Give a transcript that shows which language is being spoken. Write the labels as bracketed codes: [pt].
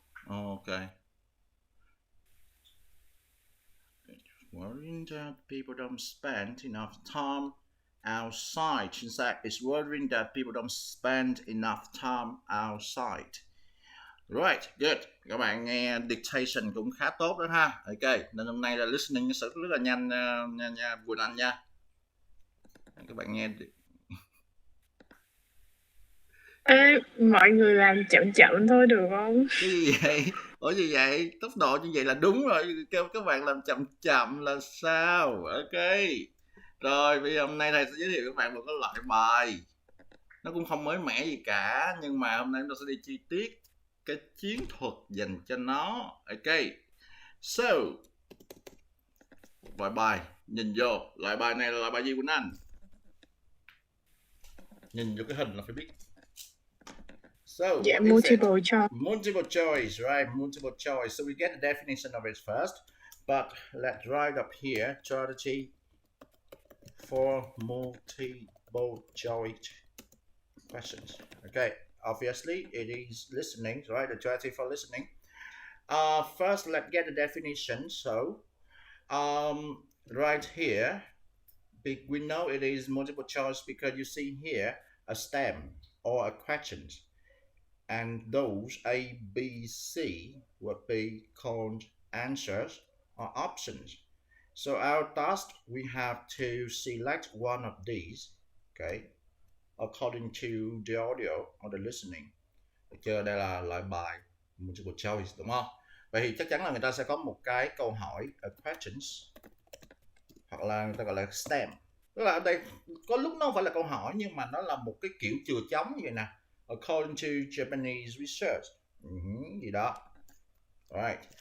[en] Okay. Worrying that people don't spend enough time outside. [vi] Chính xác, [en] it's worrying that people don't spend enough time outside. Right, good. [vi] Các bạn nghe dictation cũng khá tốt đó ha. Ok, nên hôm nay là listening sẽ rất là nhanh nha Quỳnh Anh nha. Các bạn nghe. Ê, mọi người làm chậm chậm thôi được không? Cái gì vậy? Ủa gì vậy? Tốc độ như vậy là đúng rồi. Kêu các bạn làm chậm chậm là sao? Ok. Rồi, bây giờ hôm nay thầy sẽ giới thiệu các bạn một cái loại bài. Nó cũng không mới mẻ gì cả, nhưng mà hôm nay chúng ta sẽ đi chi tiết cái chiến thuật dành cho nó. Ok. So, loại bài, nhìn vô. Loại bài này là loại bài gì Quỳnh Anh? Nhìn vô cái hình là phải biết. [en] So, Yeah, multiple choice. Multiple choice, right? Multiple choice. So we get the definition of it first. But let's write up here strategy for multiple choice questions. Okay, obviously it is listening, right? The strategy for listening. First, let's get the definition. So, right here, we know it is multiple choice because you see here a stem or a question. And those A, B, C would be called answers or options. So our task, we have to select one of these, okay, according to the audio or the listening. [vi] Được chưa? Đây là loại bài multiple choice, đúng không? Vậy thì chắc chắn là người ta sẽ có một cái câu hỏi, [en] a questions, [vi] hoặc là người ta gọi là stem. Tức là ở đây có lúc nó không phải là câu hỏi, nhưng mà nó là một cái kiểu chừa trống như vậy nè. [en] According to Japanese research, [vi] gì đó, [en] right?